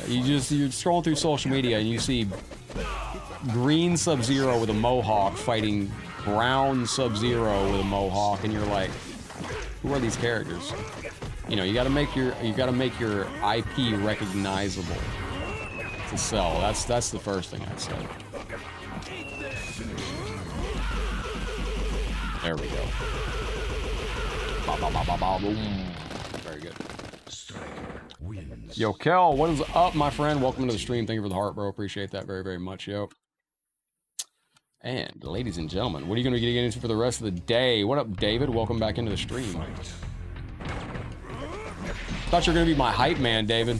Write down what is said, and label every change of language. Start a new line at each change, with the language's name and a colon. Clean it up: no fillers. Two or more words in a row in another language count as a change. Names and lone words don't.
English: You're scrolling through social media and you see green Sub-Zero with a mohawk fighting brown Sub-Zero with a mohawk, and you're like, who are these characters? You know, you gotta make your IP recognizable to sell. That's the first thing I'd say. There we go. Ba, ba, ba, ba, ba, boom. Very good. Yo, Kel, what is up, my friend? Welcome to the stream. Thank you for the heart, bro. Appreciate that very, very much, yo. And, ladies and gentlemen, what are you going to be getting into for the rest of the day? What up, David? Welcome back into the stream. Thought you were going to be my hype man, David.